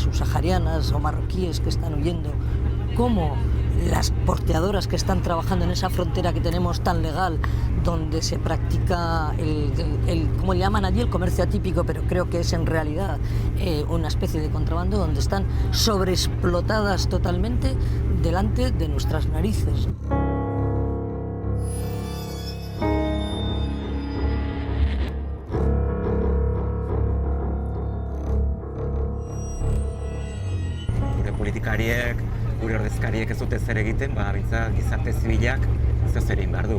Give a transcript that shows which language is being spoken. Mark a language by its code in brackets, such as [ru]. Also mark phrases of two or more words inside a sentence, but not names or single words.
[es] subsaharianas o marroquíes que están huyendo, como las porteadoras que están trabajando en esa frontera que tenemos tan legal, donde se practica como le llaman allí, el comercio atípico, pero creo que es en realidad una especie de contrabando, donde están sobreexplotadas totalmente delante de nuestras narices. [eu] Politikariek, gure ordezkariek ez dute zer egiten, bintzat gizarte zibilak ez zer egin behar du.